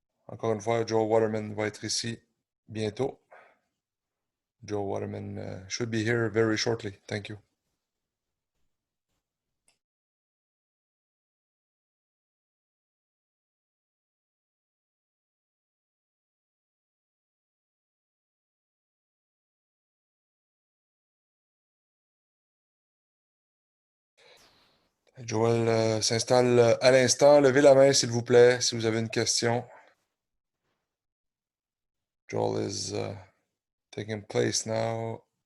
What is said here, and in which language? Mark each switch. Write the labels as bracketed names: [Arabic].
[French] Encore une fois, Joe Waterman va être ici bientôt. [English] Joe Waterman should be here very shortly. Thank you. [French] Joël s'installe à l'instant. Levez la main, s'il vous plaît, si vous avez une question. [English] Joel is taking place now.